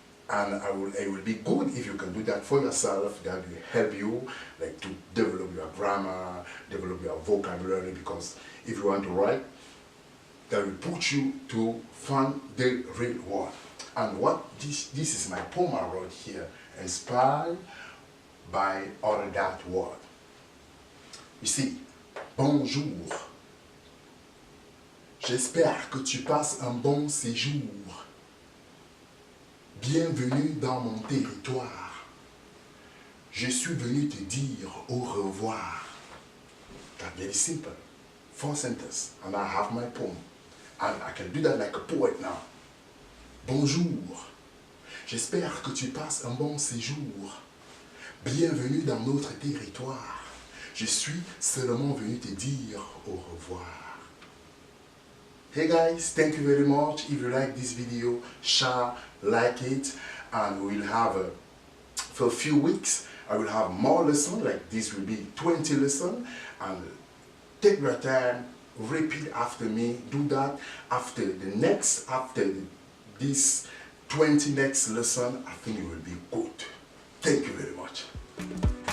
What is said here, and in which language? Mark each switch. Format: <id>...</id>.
<en>And it will be good if you can do that for yourself. That will help you like to develop your grammar, develop your vocabulary, because if you want to write, that will put you to find the real word. And what this is my poem I wrote here, inspired by all that word. You see,</en> <fr>bonjour. J'espère que tu passes un bon séjour. Bienvenue dans mon territoire. Je suis venu te dire au revoir.</fr> <en>That's very simple. 4 sentences, and I have my poem. And I can do that like a poet now.</en> <fr>Bonjour. J'espère que tu passes un bon séjour. Bienvenue dans notre territoire. Je suis seulement venu te dire au revoir.</fr> <en>Hey guys, thank you very much. If you like this video, share, like it, and we'll have for a few weeks I will have more lessons. Like this will be 20 lessons, and take your time, repeat after me, do that after this 20 next lesson. I think it will be good. Thank you very much.</en>